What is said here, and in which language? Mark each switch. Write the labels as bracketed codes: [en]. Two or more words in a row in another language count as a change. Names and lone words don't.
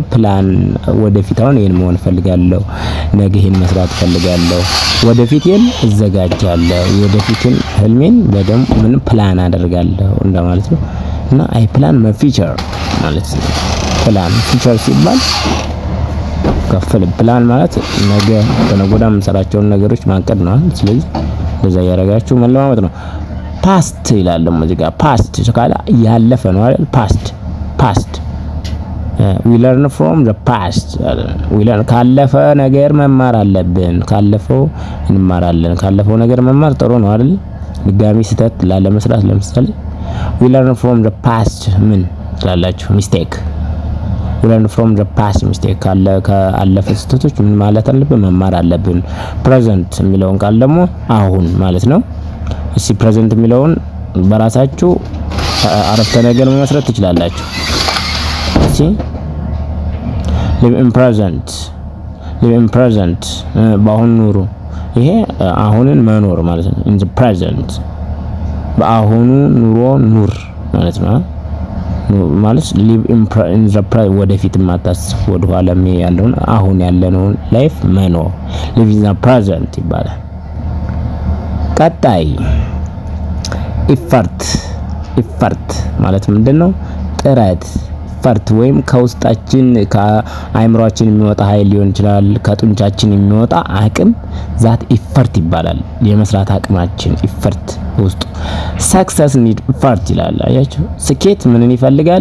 [am] ፕላን ወደፊት አሁን ይሄን መሆን ፈልጋለሁ፣ ነገ ይሄን መስራት ፈልጋለሁ፣ ወደፊቴን እዘጋጃለሁ፣ የወደፊትን ህልሜን በደንብ ምን ፕላን አደርጋለሁ እንደማለት ነው። እና [en] I plan my future [am] ማለት ነው። [en] plan future [am] ሲባል ከፍል ፕላን ማለት ነገ በነገ ወዲያ የምንሰራቸውን ነገሮች ማቀድ ነው። ስለዚህ እንደዛ ያደርጋችሁ መለማመጥ ነው። ፓስት ይላል ደግሞ እዚህ ጋር ፓስት ካለ ያለፈ ነው አይደል? ፓስት [en] we learn from the past [am] ካለፈ ነገር መማር አለብን። ካለፈው እንማራለን። ካለፈው ነገር መማር ጥሩ ነው አይደል? ድጋሚ ስህተት ላለመስራት ለምሳሌ [en] we learn from the past [am] ምን ትላላችሁ? [en] mistake we learn from the past mistake [am] ካለፈ ስህተቶች ምን ማለት አለብን? መማር አለብን። present የሚለውን ቃል ደግሞ አሁን ማለት ነው። እሺ ፕሬዘንት የሚለውን በራሳችሁ አረፍተ ነገር መመስረት ትችላላችሁ። እሺ [en] live in present [am] በአሁን ኑሩ። ይሄ አሁንን መኖር ማለት ነው። [en] in the present [am] በአሁኑ ኑሮ ኑር ማለት ነው። ማለት [en] live in the present [am] ወደፊት ማታስብ ወደ ኋላ ያለውን አሁን ያለነውን ላይፍ መኖር [en] live in the present [am] ይባላል። ቀጣይ ኢፈርት ማለት ምንድነው? ጥረት። ኢፈርት ወይም ከውስጣችን ከአይምሮአችን የሚወጣ ኃይል ሊሆን ይችላል፣ ከጡንቻችን የሚወጣ አቅም [en] that effort [am] ይባላል። የመስራት አቅማችን ኢፈርት ውስጡ። [en] success need effort [am] ይላል። አያችሁ፣ ስኬት ምንን ይፈልጋል?